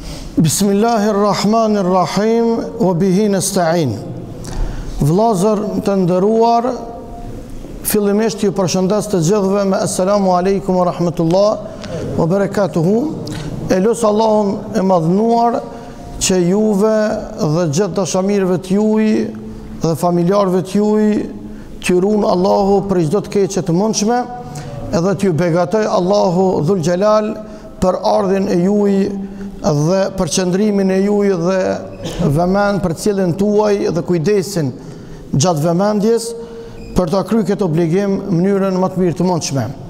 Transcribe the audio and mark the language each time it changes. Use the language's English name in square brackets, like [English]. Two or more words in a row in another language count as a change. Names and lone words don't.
[Arabic] بسم الله الرحمن الرحيم وبه نستعين. [Albanian] Vllazër të nderuar, fillimisht ju përshëndes të gjithëve me [Arabic] السلام عليكم ورحمة الله وبركاته. [Albanian] E lutë Allahun e madhnuar që juve dhe gjithë dashamirëve të juaj dhe familjarëve të juaj t'ju ruan Allahu për çdo të keqe të mundshme, edhe t'ju begatoj Allahu Dhul Xhelal për ardhin e juaj dhe për qëndrimin e juaj dhe vëmend për cilën tuaj dhe kujdesin gjatë vëmendjes për ta kryer këtë obligim në mënyrën më të mirë të mundshme.